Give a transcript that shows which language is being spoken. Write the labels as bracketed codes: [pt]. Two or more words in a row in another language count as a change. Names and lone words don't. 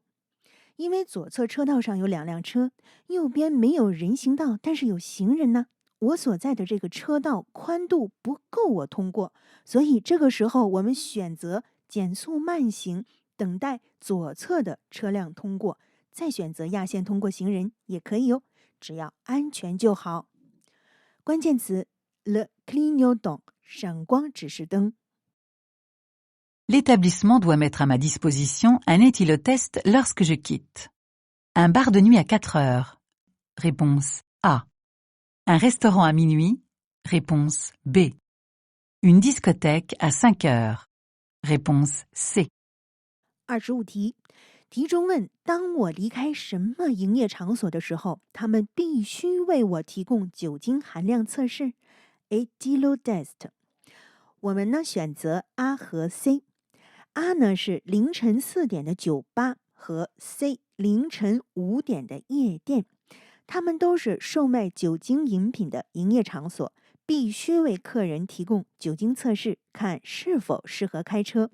[zh] 因为左侧车道上有2辆车，右边没有人行道，但是有行人呢，我所在的这个车道宽度不够我通过，所以这个时候我们选择减速慢行，等待左侧的车辆通过，再选择压线通过行人也可以哦，只要安全就好。关键词 [fr] le clignotant [zh] 闪光指示灯。 [fr] L'établissement doit mettre à ma disposition un éthylotest lorsque je quitte. Un bar de nuit à 4 heures. Réponse A. Un restaurant à minuit. Réponse B. Une discothèque à 5 heures. Réponse C. [zh] 25题，题中问当我离开什么营业场所的时候，他们必须为我提供酒精含量测试 etylotest。我们呢选择 A 和 C。 A 呢是凌晨4点的酒吧，和 C 凌晨5点的夜店，他们都是售卖酒精饮品的营业场所，必须为客人提供酒精测试，看是否适合开车。